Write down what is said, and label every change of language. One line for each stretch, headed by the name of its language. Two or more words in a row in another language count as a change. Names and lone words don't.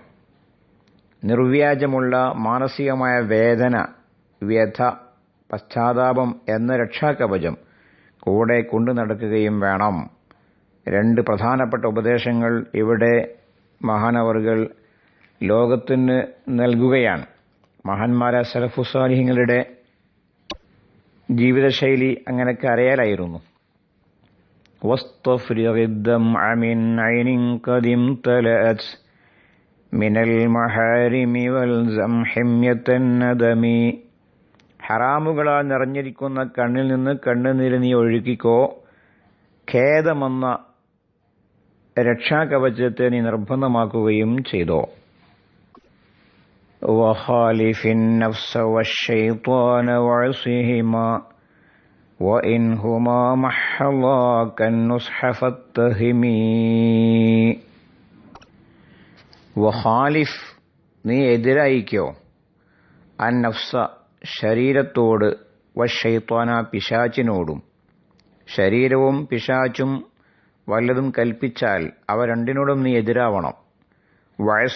Malayalam: നിർവ്യാജമുള്ള മാനസികമായ വേദന, വ്യഥ, പശ്ചാത്താപം എന്ന രക്ഷാകവചം കൂടെ കൊണ്ടു നടക്കുകയും വേണം. രണ്ട് പ്രധാനപ്പെട്ട ഉപദേശങ്ങൾ ഇവിടെ മഹാനവറുകൾ ലോകത്തിന് നൽകുകയാണ്. മഹാന്മാരായ സലഫുസ്സാലിഹീങ്ങളുടെ ജീവിതശൈലി അങ്ങനെ കരയലായിരുന്നു.
Arabic: واستفرغ الدمع من عين قد امتلأت من المحارم والزم حمية الندم.
Malayalam: ഹറാമുകളാൽ നിറഞ്ഞിരിക്കുന്ന കണ്ണിൽ നിന്ന് കണ്ണുനീര് നീ ഒഴുക്കിക്കോ. ഖേദമെന്ന രക്ഷാകവചത്തെ നീ നിർബന്ധമാക്കുകയും ചെയ്തോ.
Arabic: وخالف النفس والشيطان وعصهما وإنهما محضاك النصح فاتهمي.
Malayalam: വഖാലിഫ് നീ എതിരായിക്കോ, അന്നഫ്സ ശരീരത്തോട്, വശൈത്വാന പിശാചിനോടും. ശരീരവും പിശാചും വല്ലതും കൽപ്പിച്ചാൽ അവ രണ്ടിനോടും നീ എതിരാവണം.